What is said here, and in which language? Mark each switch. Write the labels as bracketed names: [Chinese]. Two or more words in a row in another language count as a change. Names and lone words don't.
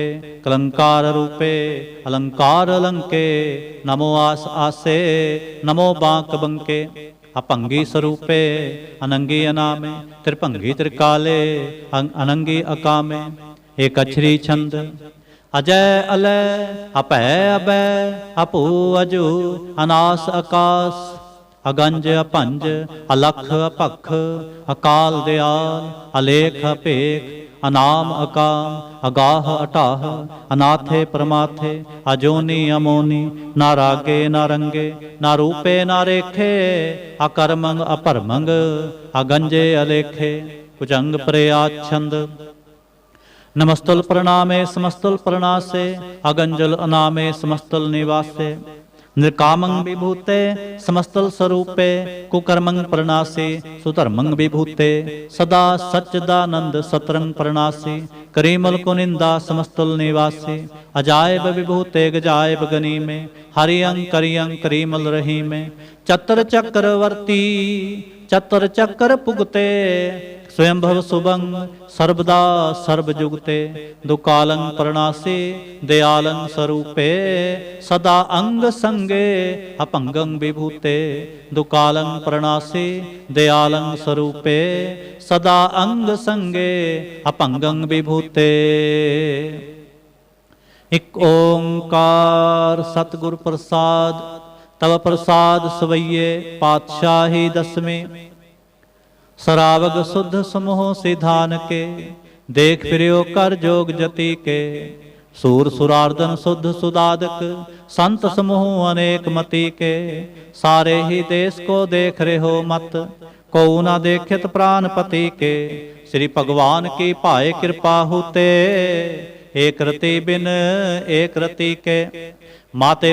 [Braj] कलंकार रूपे अलंकार अलंके नमो आस आसे नमो बांक बंके। अपंगी स्वरूपे अनंगी अनामे त्रिभंगी त्रिकाले अनंगी अकामे। एक अक्षरी छंद ਅਜੈ ਅਲੈ ਅਭੈ ਅਬੈ ਅਭੂ ਅਜੂ ਅਨਾਸ ਆਕਾਸ ਅਗੰਜ ਅਭੰਜ ਅਲਖ ਅਭਖ ਅਕਾਲ ਦਿਆਲ ਅਲੇਖ ਅਭੇਖ ਅਨਾਮ ਅਕਾਮ ਅਗਾਹ ਅਟਾਹ ਅਨਾਥੇ ਪ੍ਰਮਾਥੇ ਅਜੋਨੀ ਅਮੋਨੀ ਨਾ ਰਾਗੇ ਨਾ ਰੰਗੇ ਨਾ ਰੂਪੇ ਨਾ ਰੇਖੇ ਅਕਰਮੰਗ ਅਪਰਮੰਗ ਅਗੰਜੇ ਅਲੇਖੇ ਕੁਜੰਗ ਪ੍ਰਯਾਛੰਦ नमस्तुल प्रणामे समस्तुल प्रणासे अगंजुल अनामे समस्तुल निवासे निर्कामं विभूते समस्तुल स्वरूपे कुकर्मं प्रणासे सुधर्मं विभूते सदा सच्चिदानंद सतरंग प्रणासे करीमुल कुनिंदा समस्तुल निवासे अजायब विभूते गजायब गनी में हरियं करियं करीमल रही में चतर चक्रवर्ती चतर चक्र पुगते स्वयंभव शुभं सर्वदा सर्वजुगते दुकालं प्रणासे दयालं स्वरूपे सदा अंग संगे अपंगं विभूते दुकालं प्रणासे दयालं स्वरूपे सदा अंग संगे अपंगं विभूते। इक ओंकार सतगुर प्रसाद तव प्रसाद सवैये पातशाही दसवें सरावग शुद्ध समूह सिधान के देख फिरियो कर जोग जति के सूर सुरार्दन शुद्ध सुदादक संत समूह अनेक मति के सारे ही देश को देख रहे हो मत को न देखित प्राणपति के श्री भगवान की पाए कृपा होते एक रति बिन एक रति के माते